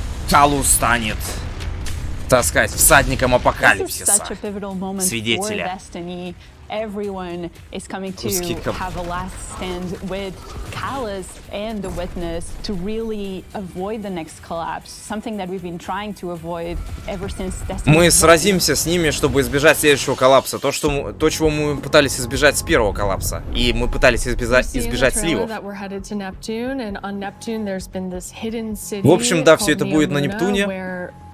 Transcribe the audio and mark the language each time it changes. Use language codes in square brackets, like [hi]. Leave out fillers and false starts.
[ru] Калус станет, так сказать, всадником апокалипсиса, свидетеля. [en] Everyone is coming to have a last stand with Callus and the witness to really avoid the next collapse, something that we've been trying to avoid ever since Destiny. [ru] Мы сразимся с ними, чтобы избежать следующего коллапса, то, чего мы пытались избежать с первого коллапса, и мы пытались избежать сливов. В общем, да, все это будет на Нептуне.